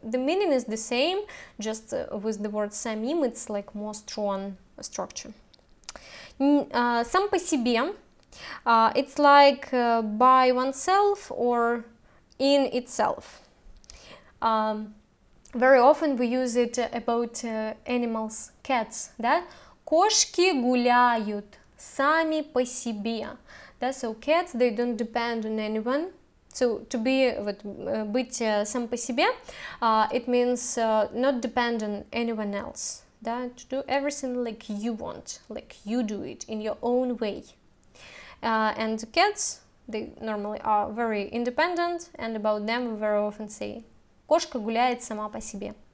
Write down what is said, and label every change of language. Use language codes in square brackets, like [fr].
[en] The meaning is the same, just with the word самим, it's like more strong structure. Сам по себе, it's like by oneself or in itself. Very often we use it about animals, cats, да? [ru] Кошки гуляют сами по себе. Да? [en] So cats, they don't depend on anyone. So to be, быть сам по себе, it means not depend on anyone else. [ru] Да? [en] To do everything like you want, like you do it in your own way. And cats, they normally are very independent, and about them we very often say [ru] кошка гуляет сама по себе.